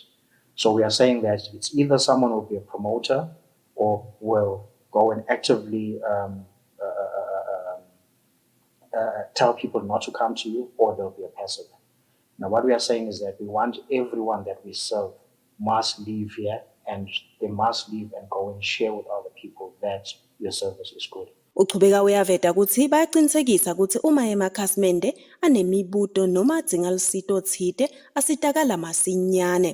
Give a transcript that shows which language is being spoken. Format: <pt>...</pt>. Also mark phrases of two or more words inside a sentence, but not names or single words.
<en>So we are saying that it's either someone will be a promoter or will go and actively tell people not to come to you, or they'll be a passive. Now what we are saying is that we want everyone that we serve must leave here, and they must leave and go and share with other people that your service is good.</en> <ss>Uchubeka uyaveta ukuthi bayaqinisekisa ukuthi uma emakhasimende anemibuto noma adzinga lusito thide asitakala masinyane.</ss>